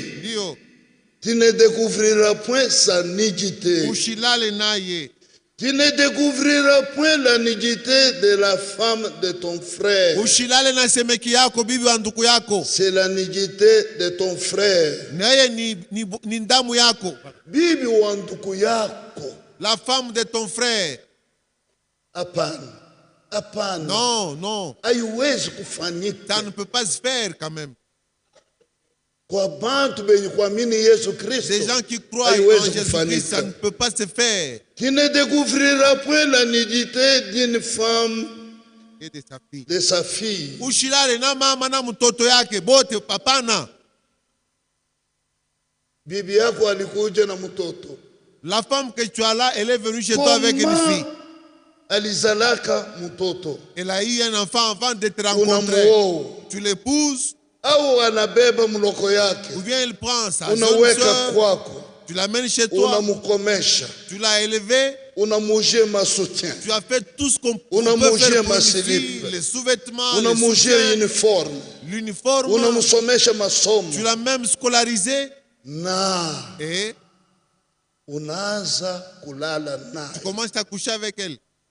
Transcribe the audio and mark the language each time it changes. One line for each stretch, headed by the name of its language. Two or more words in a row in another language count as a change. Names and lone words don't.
French: Tu ne découvriras point sa nudité. Tu ne découvriras point la nudité de la femme de ton frère. C'est la nudité de ton frère.
Swahili: Bibi wanduku yako.
French: La femme de ton frère.
Swahili: Apana.
French: Non, non. Ça ne peut pas se faire quand même. Des gens qui croient en Jésus-Christ, ça ne peut pas se faire. Tu ne découvriras point la nudité d'une femme et de sa fille. De sa fille.
Swahili: Bibi yako alikuja na mtoto.
French: La femme que tu as là, elle est venue chez toi avec une fille.
Swahili: Alizalaka mtoto.
French: Elle a eu un enfant avant de te rencontrer. Tu l'épouses. Ou bien il prend sa jeune soeur, tu l'amènes chez toi, tu l'as élevé, tu as fait tout ce qu'on peut faire pour une fille, les sous-vêtements, l'uniforme, tu l'as même scolarisé, et tu commences à coucher avec elle.